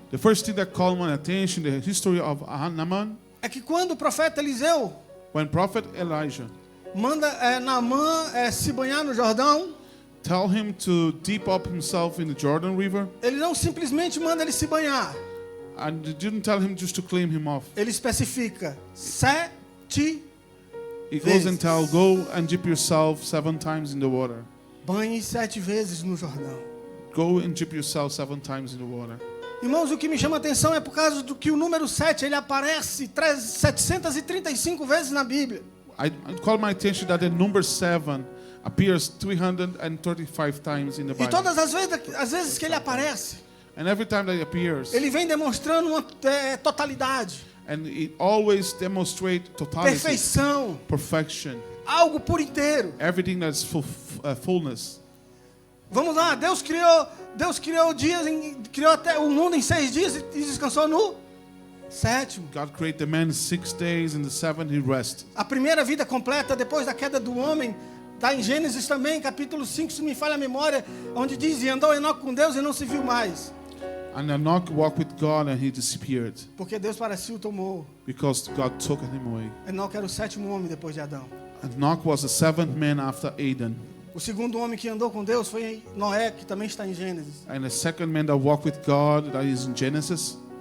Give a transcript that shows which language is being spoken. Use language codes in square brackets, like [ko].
[en] The first thing that called my attention, the history of Naaman, [pt] é que quando o profeta Eliseu [en] when Prophet Elijah [pt] manda Naamã se banhar no Jordão, [en] tell him to dip up himself in the Jordan River, [pt] ele não simplesmente manda ele se banhar. [en] and he didn't tell him just to clean him off. [pt] Ele especifica 7 [en] He goes and [pt] vezes. [en] tell, go and dip yourself 7 times in the water. [pt] Banhe 7 vezes no Jordão. [en] Go and dip yourself 7 times in the water. [pt] Irmãos, o que me chama a atenção é por causa do que o número 7 ele aparece 735 vezes na Bíblia. [en] I call my attention that the number 7 appears 335 times in the [pt] E [en] Bible. [pt] todas as vezes que ele aparece, [en] And every time that it appears, [pt] ele vem demonstrando uma totalidade, [en] and it always demonstrates totality, [pt] perfeição, [en] perfection, [pt] algo por inteiro. [en] everything that's fullness. [pt] Vamos lá, Deus criou dias, criou até o mundo em 6 dias e descansou no 7º. [en] God created the man in 6 days, and the 7th he rested. [pt] A primeira vida completa depois da queda do homem está em Gênesis também, capítulo 5, se me falha a memória, onde diz: e andou Enoque com Deus e não se viu mais, [en] And Enoch walked with God, and he disappeared [pt] porque Deus para si o tomou. [en] because God took him away. [pt] Enoque era o 7º homem depois de Adão. [en] Enoch was the 7th man after Adam, [pt] O segundo homem que andou com Deus foi Noé, que também está em Gênesis. [en] and the second man that walked with God, that is in Genesis.